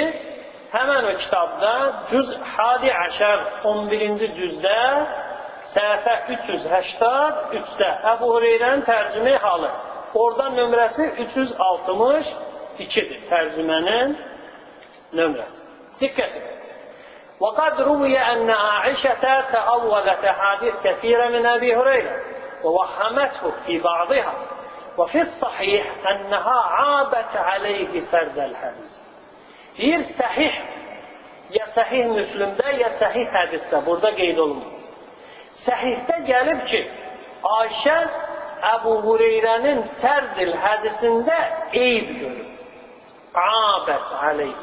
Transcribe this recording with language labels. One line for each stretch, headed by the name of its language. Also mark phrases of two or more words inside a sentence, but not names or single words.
Azerbaijani: Həmən o kitabda cüz
Arabic: حادي عشر
Azerbaijani: 11-ci cüzdə səhifə 383-də Əbu Hureyrənin tərcümə halı. Orada nömrəsi 362-dir. Tərcümənin nömrəsi. Diqqət edin.
Arabic: وقد روي أن عائشة تأولت أحاديث كثيرة من أبي هريرة ووهمته في بعضها وفي الصحيح أنها عابت عليه سرد الحديث.
Azerbaijani: Bir səhih, ya səhih Müslümdə, ya səhih hədisdə, burada qeyd olunur. Səhihdə gəlib ki, Ayşə Əbu Hureyrənin sərdil hədisində eyb görür.
Arabic: عابت عليه.